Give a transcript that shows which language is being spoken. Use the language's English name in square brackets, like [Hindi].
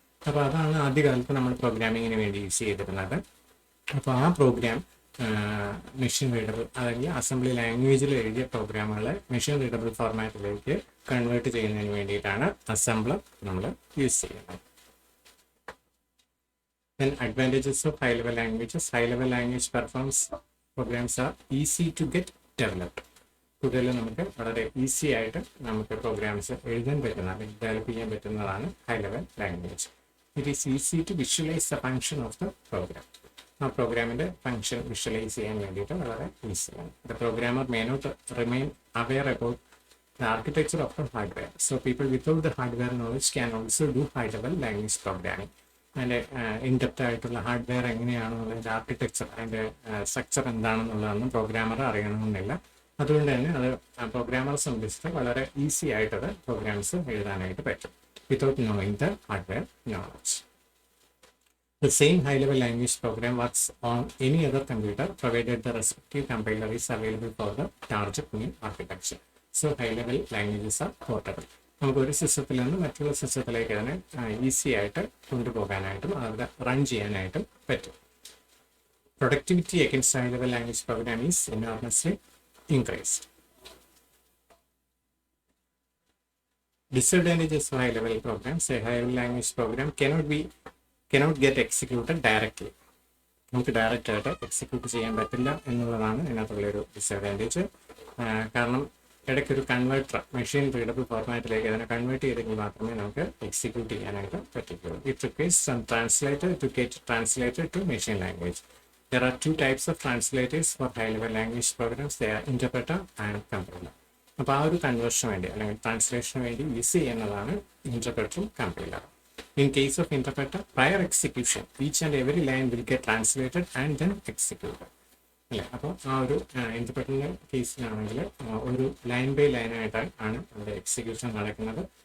[Malayalam] അപ്പോൾ അതാണ് ആദ്യകാലത്ത് നമ്മൾ പ്രോഗ്രാമിങ്ങിന് വേണ്ടി യൂസ് ചെയ്തിരുന്നത്. അപ്പോൾ ആ പ്രോഗ്രാം മെഷീൻ റീഡബിൾ അല്ലെങ്കിൽ അസംബ്ലി ലാംഗ്വേജിൽ എഴുതിയ പ്രോഗ്രാമുകളെ മെഷീൻ റീഡബിൾ ഫോർമാറ്റിലേക്ക് കൺവേർട്ട് ചെയ്യുന്നതിന് വേണ്ടിയിട്ടാണ് അസംബ്ലർ നമ്മൾ യൂസ് ചെയ്യുന്നത്. [English] Then advantages of high-level languages. High-level language programs are easy to get developed. [Malayalam] കൂടുതൽ നമുക്ക് വളരെ ഈസി ആയിട്ട് നമുക്ക് പ്രോഗ്രാംസ് എഴുതാൻ പറ്റുന്ന അല്ലെങ്കിൽ ഡെവലപ്പ് ചെയ്യാൻ പറ്റുന്നതാണ് high level language. [English] It is easy to visualise the function of the program. [Malayalam] ആ പ്രോഗ്രാമിൻ്റെ ഫംഗ്ഷൻ വിഷ്വലൈസ് ചെയ്യാൻ വേണ്ടിയിട്ട് വളരെ ഈസിയാണ്. [English] The programmer may not remain aware about the architecture of the hardware. So people without the hardware knowledge can also do high-level language programming. [Malayalam] അതിൻ്റെ in-depth ആയിട്ടുള്ള hardware എങ്ങനെയാണെന്നുള്ളതിൻ്റെ architecture, അതിൻ്റെ structure എന്താണെന്നുള്ളതൊന്നും programmer അറിയണമെന്നില്ല. അതുകൊണ്ട് തന്നെ അത് പ്രോഗ്രാമറെ സംബന്ധിച്ചിട്ട് വളരെ ഈസി ആയിട്ടത് പ്രോഗ്രാംസ് എഴുതാനായിട്ട് പറ്റും [English] Without knowing the hardware knowledge. The same high-level language program works on any other computer provided the respective compiler is available for the target new architecture. So high-level languages are portable. [Malayalam] നമുക്ക് ഒരു സിസ്റ്റത്തിൽ നിന്ന് മറ്റുള്ള സിസ്റ്റത്തിലേക്ക് അതിനെ easy ആയിട്ട് കൊണ്ടുപോകാനായിട്ടും അവിടെ run ചെയ്യാനായിട്ടും പറ്റും. [English] Productivity against high-level language program is enormously increased. Disadvantages of high-level programs. A high-level language program cannot get executed directly. [Malayalam] നമുക്ക് ഡയറക്റ്റ് ആയിട്ട് എക്സിക്യൂട്ട് ചെയ്യാൻ പറ്റില്ല എന്നുള്ളതാണ് ഇതിനകത്തുള്ളൊരു ഡിസഡ്വാൻറ്റേജ്. കാരണം ഇടയ്ക്കൊരു കൺവേർട്ടർ മെഷീൻ റീഡബിൾ ഫോർമാറ്റിലേക്ക് അതിനെ കൺവേർട്ട് ചെയ്തെങ്കിൽ മാത്രമേ നമുക്ക് എക്സിക്യൂട്ട് ചെയ്യാനായിട്ട് പറ്റുള്ളൂ. [English] It requires some translator to get translated to machine language. There are two types of translators for high-level language programs. They are interpreter and compiler. [Malayalam] അപ്പോൾ ആ ഒരു കൺവേർഷന് വേണ്ടി അല്ലെങ്കിൽ ട്രാൻസ്ലേഷന് വേണ്ടി യൂസ് ചെയ്യുന്നതാണ് ഇന്റർപ്രറ്ററും കമ്പൈലറും. [English] In case of interpreter, prior execution, each and every line will get translated and then executed. [Malayalam] അല്ലേ? അപ്പോൾ ആ ഒരു ഇന്റർപ്രറ്ററിൻ്റെ കേസിലാണെങ്കിൽ ഒരു ലൈൻ ബൈ ലൈനായിട്ട് ആണ് അവിടെ എക്സിക്യൂഷൻ നടക്കുന്നത്.